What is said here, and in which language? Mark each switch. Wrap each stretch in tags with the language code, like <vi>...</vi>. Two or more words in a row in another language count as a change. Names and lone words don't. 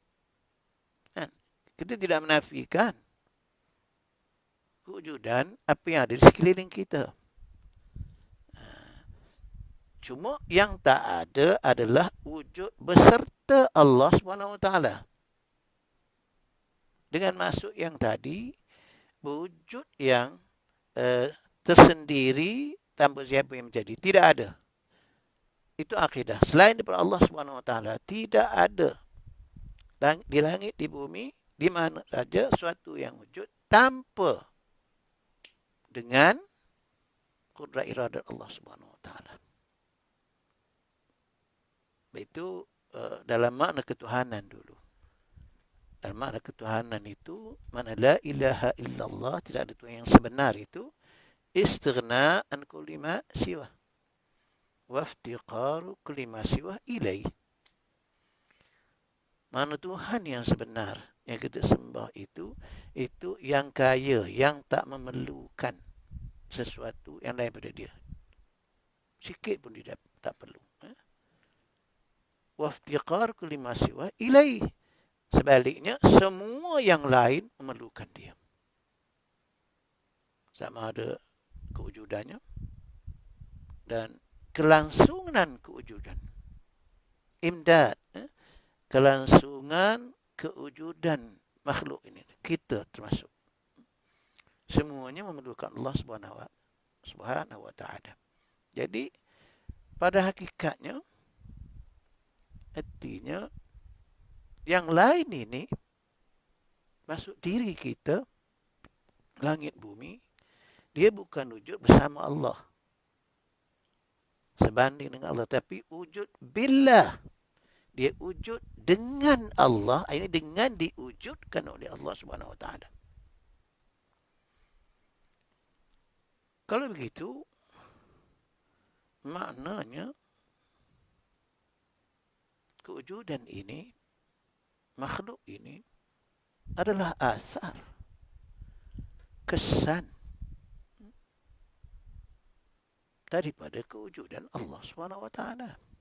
<ms>Kita tidak menafikan kewujudan apa yang ada di sekeliling kita. Cuma yang tak ada adalah wujud beserta Allah SWT. Dengan maksud yang tadi, wujud yang tersendiri tanpa siapa yang menjadi. Tidak ada. Itu akidah. Selain daripada Allah SWT, tidak ada di langit, di bumi, di mana saja suatu yang wujud tanpa dengan kudrat iradat Allah SWT. Itu dalam makna ketuhanan dulu. Dalam makna ketuhanan itu, mana</ms> <ar>لا إله إلا الله,</ar> <ms>tidak ada Tuhan yang sebenar itu,</ms> <ar>استغناء عن كل ما سوى. وافتقار كل ما سوى إليه.</ar> <ms>Mana Tuhan yang sebenar yang kita sembah itu yang kaya, yang tak memerlukan sesuatu yang lain daripada dia. Sikit pun dia tak perlu.</ms> <ar>وافتقار كل ما سوى إليه.</ar> <ms>Sebaliknya, semua yang lain memerlukan dia. sama ada kewujudannya dan kelangsungan kewujudan. Imdad, kelangsungan kewujudan makhluk ini. Kita termasuk. Semuanya memerlukan Allah</ms> <ar>سبحانه وتعالى.</ar> <ms>Jadi, pada hakikatnya, artinya, yang lain ini masuk diri kita, langit bumi, dia bukan wujud bersama Allah. Sebanding dengan Allah. Tapi wujud billah. Dia wujud dengan Allah. Ini dengan diwujudkan oleh Allah</ms> <ar>سبحانه وتعالى.</ar> <ms>Kalau begitu, maknanya kewujudan ini, makhluk ini adalah asar, kesan daripada kewujudan Allah</ms> <ar>سبحانه وتعالى.</ar>